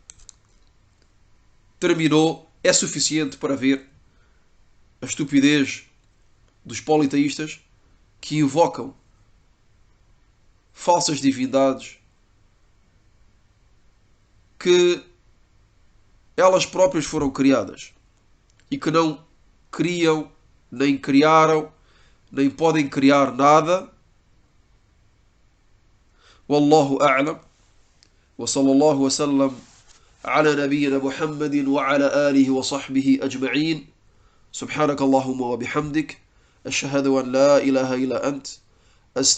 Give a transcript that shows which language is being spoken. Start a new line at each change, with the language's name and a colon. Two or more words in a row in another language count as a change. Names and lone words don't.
Portuguese: terminou, é suficiente para ver a estupidez dos politeístas que invocam falsas divindades que elas próprias foram criadas e que não criam, nem criaram, nem podem criar nada.
Arabic: والله أعلم. وصلى الله وسلم على نبينا محمد وعلى آله وصحبه أجمعين. سبحانك اللهم وبحمدك. أشهد أن لا إله إلا أنت.